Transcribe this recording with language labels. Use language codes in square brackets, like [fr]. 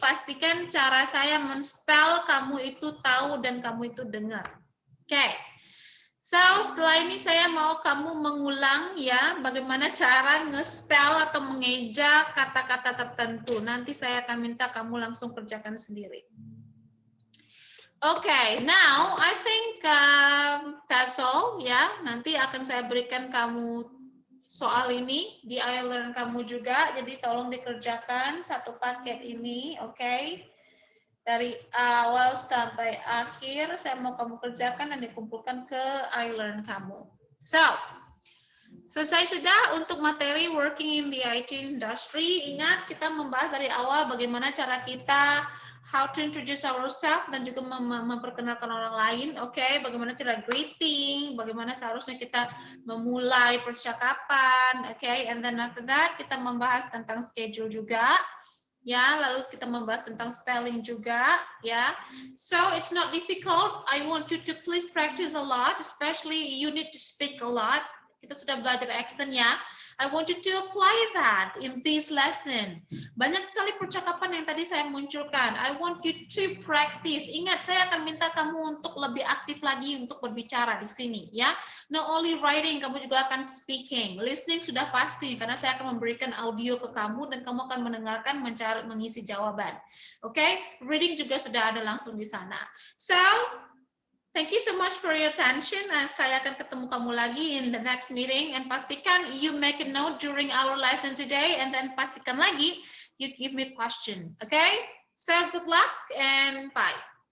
[id] Pastikan cara saya men-spell kamu itu tahu dan kamu itu dengar. Okay. So, setelah ini saya mau kamu mengulang ya, bagaimana cara nge-spell atau mengeja kata-kata tertentu. Nanti saya akan minta kamu langsung kerjakan sendiri. [en] Okay, now I think that's all ya. [id] Nanti akan saya berikan kamu soal ini di iLearn kamu juga. Jadi tolong dikerjakan satu paket ini, okay? Dari awal sampai akhir, saya mau kamu kerjakan dan dikumpulkan ke iLearn kamu. So, selesai sudah untuk materi working in the IT industry. Ingat, kita membahas dari awal bagaimana cara kita how to introduce ourselves dan juga memperkenalkan orang lain. Oke, bagaimana cara greeting, bagaimana seharusnya kita memulai percakapan. Oke, and then after that kita membahas tentang schedule juga. Ya, lalu kita membahas tentang spelling juga, ya. [en] So it's not difficult. I want you to please practice a lot, especially you need to speak a lot. [id] Kita sudah belajar action ya. [en] I want you to apply that in this lesson. [id] Banyak sekali percakapan yang tadi saya munculkan. [en] I want you to practice. [id] Ingat, saya akan minta kamu untuk lebih aktif lagi untuk berbicara di sini ya. [en] Not only writing, [id] kamu juga akan speaking. Listening sudah pasti karena saya akan memberikan audio ke kamu dan kamu akan mendengarkan, mencari, mengisi jawaban. Oke, reading juga sudah ada langsung di sana. [en] So, thank you so much for your attention. [id] Saya akan ketemu kamu lagi [en] in the next meeting. And pastikan you make a note during our lesson today. And then [id] pastikan lagi [en] you give me a question. Okay? So good luck and bye.